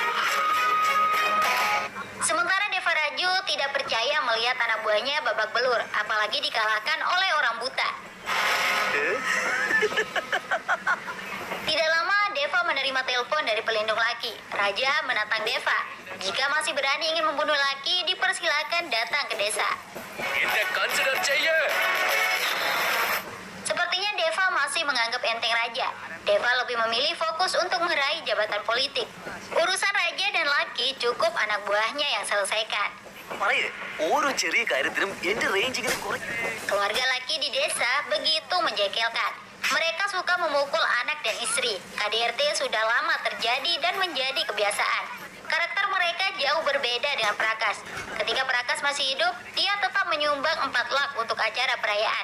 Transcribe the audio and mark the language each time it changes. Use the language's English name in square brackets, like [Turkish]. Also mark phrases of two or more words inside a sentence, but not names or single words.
[Indonesian] Sementara Deva Raju tidak percaya melihat anak buahnya babak belur, apalagi dikalahkan oleh orang buta. Tidak lama, Deva menerima telepon dari pelindung Lucky. Raja menantang Deva. Jika masih berani ingin membunuh Lucky, dipersilakan datang ke desa. [Malayalam] എന്നെ കൺസിഡർ ചെയ്യ്. [Indonesian] Sepertinya Deva masih menganggap enteng Raja. Deva lebih memilih fokus untuk meraih jabatan politik. Urusan Raja dan Lucky cukup anak buahnya yang selesaikan. [Malayalam] പറയേ, ഓരോ ചെറിയ കാര്യത്തിനും എന്റെ റേഞ്ച് ഇങ്ങനെ കുറയും. [Indonesian] Keluarga Lucky di desa begitu menjengkelkan. Mereka suka memukul anak dan istri. KDRT sudah lama terjadi dan menjadi kebiasaan. Karakter mereka jauh berbeda dengan Prakas. Ketika Prakas masih hidup, dia tetap menyumbang 4 lak untuk acara perayaan.